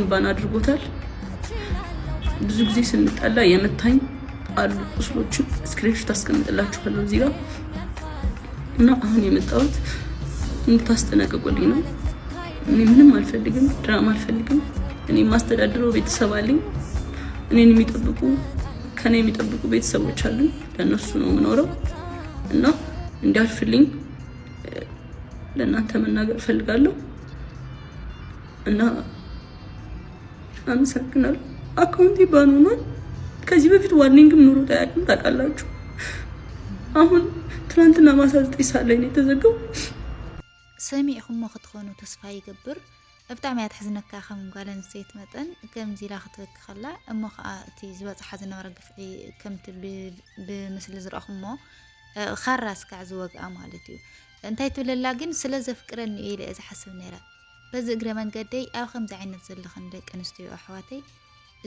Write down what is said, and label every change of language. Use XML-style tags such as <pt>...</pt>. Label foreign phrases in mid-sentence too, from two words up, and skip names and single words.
<am>ባን አድርጎታል ብዙ ጊዜ ስንጣላ የመታኝ አሉ ቁስሎችን ስክሪንሾት አስቀምጥላችኋለሁ እዚህ ጋር እና አሁን የመጣሁት እንድታስጠነቅቁልኝ ነው እኔ ምንም አልፈልግም ድራማ አልፈልግም እኔ ማስተዳድረው ቤተሰብ አለኝ እኔን የሚጠብቁ ከኔ የሚጠብቁ ቤተሰቦች አሉ ለነሱ ነው የምኖረው እና እንዲያልፍልኝ ለእናንተ መናገር ፈልጋለሁ እና አመሰግናለሁ አካውንቴ ባን ሆኗል ከዚህ በፊት ዋርኒንግም ኑሮ ታውቃላችሁ አሁን ትናንትና ማታ 9 ሰዓት ላይ ነው የተዘጋው</am> <ti>ሰሚዕኹም ክትኾኑ ተስፋ ይገብር ብጣዕሚ ያትሕዝነካ ከም ጓል ኣንስተይቲ መጠን ከምዚ ኢላ ክትበክኸላ እሞ ከዓ እቲ ዝበፅሓ ዝነበረ ግፍዒ ከምቲ ብምስሊ ዝረአኹሞ ካራስ ካዕ ዝወግኣ ማለት እዩ እንታይ ትብለላ ግን ስለ ዘፍቅረኒ እዩ ኢለ ዝሓስብ ነይራ በዚ እግረ መንገደይ ኣብ ከምዚ ዓይነት ዘለኽን ደቂ ኣንስትዮ ኣሕዋተይ እዚ</ti>